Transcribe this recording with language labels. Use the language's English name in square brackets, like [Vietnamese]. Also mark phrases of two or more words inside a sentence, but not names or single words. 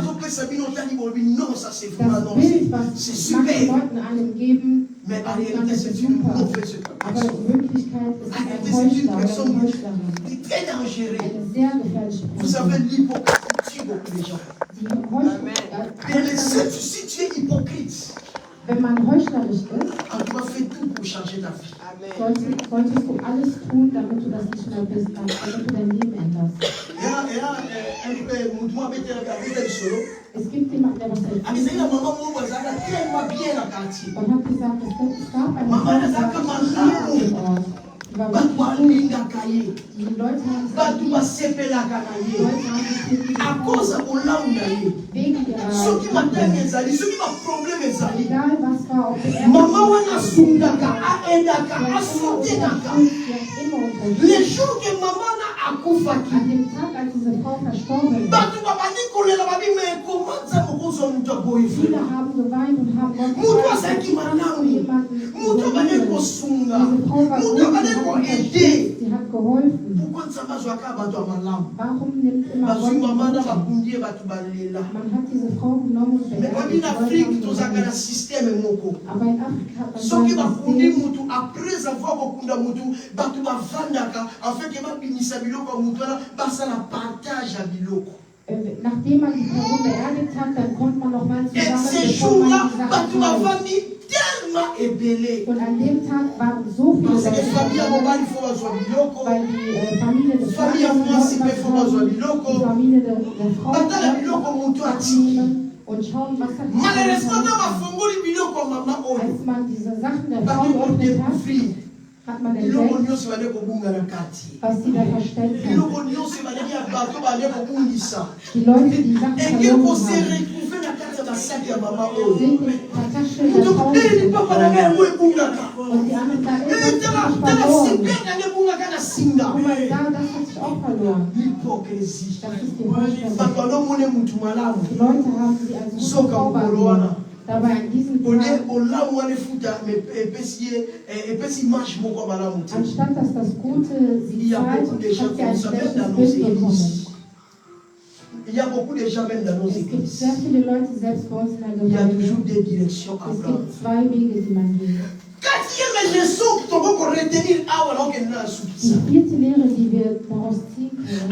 [French] non, ça c'est vraiment [German] Das [French] non, [German] Bild, was [French] c'est [German] manche [French] super. [German] Leuten einem geben, [French] Mais en [German] denkt man, [French] réalité, [German] das [French] c'est [German] ist [French] une [German] super. [French] mauvaise [German] Aber [French] personne. [German] in Wirklichkeit ist es ein Heuchler oder eine Heuchlerin. [French] C'est très dangereux. [German] Eine sehr gefährliche [French] Vous savez, [German] Person. [French] l'hypocrisie tue beaucoup de gens. [German] Die Heuchlerin, [French] Si tu es hypocrite, [German] wenn man heuchlerisch ist, [French] tu vas faire tout pour changer ta vie. [German] solltest du alles tun, damit du das nicht mehr bist, damit du dein Leben änderst. Es gibt jemanden, der was erzählt hat und hat gesagt, es gab eine Frau, die war im Ort. Die war wirklich gut. Die Leute haben es geliebt. Die Leute haben es wirklich gefallen. Wegen ihrer egal was war, ob der [French] Les jours que maman a accouché, [German] an dem Tag, als diese Frau verstorben ist, viele haben geweint und haben Gott gefragt, jemanden diese Frau war gut, sie hat geholfen. Warum nimmt immer Gott man hat diese Frau genommen und beerdigt. Aber in Afrika hat man [Lingala] soki [German] das [Lingala] bakundi [German] System, [Lingala] mutu [French] après avoir [Lingala] kokunda mutu bato bavandaka afin babimisa biloko ya mutu wana basala partage ya biloko. [German] nachdem man die Person beerdigt hat, dann kommt man noch mal [French] Et [German] zusammen, [French] ces [German] bevor man [French] jours-là [German] die Sachen [Lingala] bato [German] teilt. [Lingala] bavandi tellement ébélé [German] Und an dem Tag waren so viele [French] parce que famille [Lingala] ya [German] Leute, [Lingala] mobali fo bazwa biloko, [German] weil die Familie des [Lingala] famille ya mwasi mpe fo bazwa [German] die [Lingala] biloko, [German] Familie der Frau [Lingala] batala biloko mutu atiki. [German] abnehmen und schauen, was hat [Lingala] Malheureusement na [German] die [Lingala] bafongoli biloko ya mama oyo [German] Als man diese Sachen der Frau [Lingala] baki [German] geöffnet hat, [Lingala] kodécouvrir [German] hat man [Lingala] biloko [German] entdeckt, [Lingala] nyonso bale kobunga na kati, [German] was die da versteckt haben. [Lingala] biloko nyonso baleki ya bato bale kobungisa [German] Die Leute, die Sachen [Lingala] eke [German] verloren [Lingala] kose [German] haben, [Lingala] retrouve na kati ya basaki ya mama oyo. [German] sind in der Tasche der Frau [Lingala] Mutokuteli papa na ngai yango [German] gefunden. [Lingala] ebungaka. [German] Und die anderen sagen, ey, das [Lingala] Tala [German] ist verloren. [Lingala] super na ngai ebungaka na singa. [German] Guck mal da, das hat sich auch verloren. [French] Hypocrisie. [German] Das ist die Heuchelei. [Lingala] Bato balomone mutu malamu. [German] Die Leute haben sie als gute [Lingala] Soka [German] Frau [Lingala] mokolo wana. [German] wahrgenommen. Dabei an diesem [Lingala] Olie [German] Tag, [Lingala] olamu wana efuta epesi marche moko ya malamu te. [German] anstatt dass das Gute sie [French] Il y a [German] zahlt, [French] beaucoup de [German] hat [French] gens [German] sie ein [French] comme ça, même [German] schlechtes [French] dans nos [German] Bild bekommen. [French] églises. Il y a beaucoup de gens même dans nos [German] Es gibt [French] églises. [German] sehr viele Leute, selbst bei uns in der [French] Il y a [German] Gemeinde. [French] toujours des directions à [German] Es [French] prendre. [German] gibt zwei Wege, die man geht. [French] Quatrième leçon que tu peux retenir awa donc elle n'a [German] Die [French] soupçon. [German] vierte Lehre, die wir daraus ziehen können,